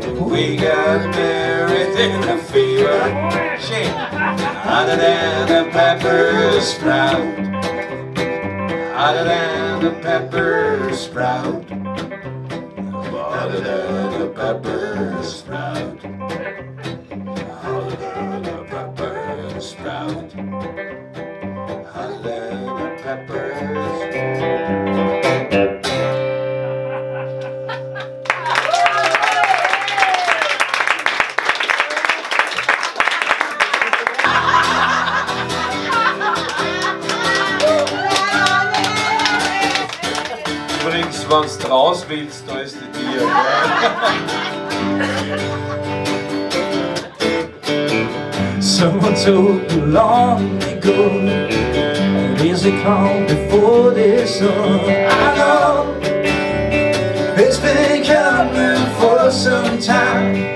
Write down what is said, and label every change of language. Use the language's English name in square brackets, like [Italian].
[English] We got married in a fever, hotter than a pepper sprout. Hotter than a pepper sprout. Hotter than a pepper sprout. Hotter than a pepper sprout. Hotter than a pepper [German] Übrigens, wenn du raus willst, da ist die Tür. [English] Someone told you long ago, days they come before the sun. I know it's been coming for some time.